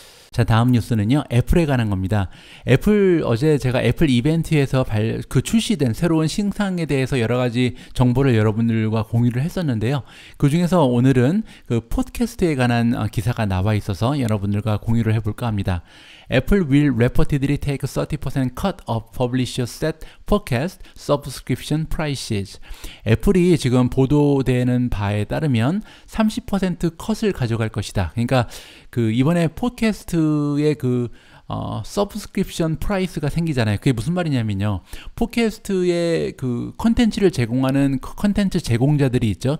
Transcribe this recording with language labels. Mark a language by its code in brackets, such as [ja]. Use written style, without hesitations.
[ko] 자, 다음 뉴스는요, 애플에 관한 겁니다. 어제 제가 애플 이벤트에서 출시된 새로운 신상에 대해서 여러 가지 정보를 여러분들과 공유를 했었는데요. 그 중에서 오늘은 그 팟캐스트에 관한 기사가 나와 있어서 여러분들과 공유를 해볼까 합니다. [en] Apple will reportedly take 30% cut of publisher set podcast subscription prices. [ko] 애플이 지금 보도되는 바에 따르면 30% 컷을 가져갈 것이다. 그러니까 그 이번에 팟캐스트의 그 서브스크립션 프라이스가 생기잖아요. 그게 무슨 말이냐면요. 팟캐스트의 그 컨텐츠를 제공하는 컨텐츠 제공자들이 있죠.